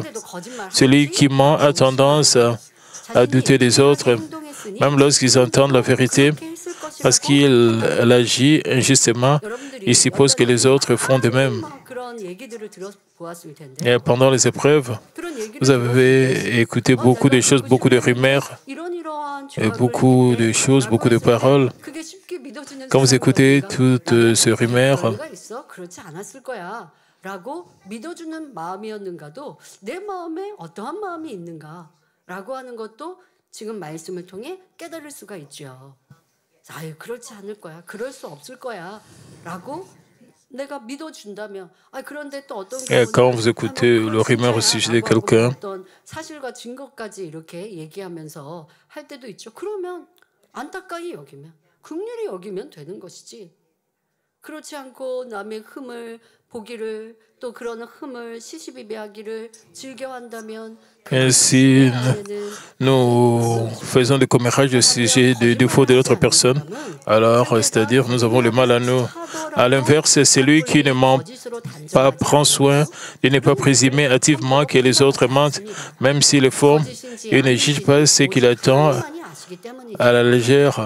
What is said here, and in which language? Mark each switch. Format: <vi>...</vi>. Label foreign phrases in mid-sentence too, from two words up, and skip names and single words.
<fr>Celui qui ment a tendance à douter des autres, même lorsqu'ils entendent la vérité, parce qu'il agit injustement, il suppose que les autres font de même. Et pendant les épreuves, vous avez écouté beaucoup de choses, beaucoup de rumeurs, et beaucoup de choses, beaucoup de paroles. Quand vous écoutez toutes ces rumeurs,</fr> <ko>라고 믿어주는 마음이었는가도 내 마음에 어떠한 마음이 있는가라고 하는 것도 지금 말씀을 통해 깨달을 수가 있죠. 아유, 그렇지 않을 거야. 그럴 수 없을 거야. 라고 내가 믿어준다면 그런데 또 어떤</ko> <fr>quand vous écoutez le rumeur au sujet de quelqu'un,</fr> <ko>어떤 사실과 증거까지 이렇게 얘기하면서 할 때도 있죠. 그러면 안타까이 여기면 긍휼히 여기면 되는 것이지. 그렇지 않고 남의 흠을 보기를 또 그런 흠을 시시비비하기를 즐겨한다면</ko> <fr>si nous faisons des commérages au sujet des défauts de l'autre personne, alors, c'est-à-dire, nous avons le mal à nous. À l'inverse, celui qui ne ment pas prend soin de ne pas présumer hâtivement que les autres mentent, même s'ils le font, et ne juge pas ce qu'il attend à la légère.</fr>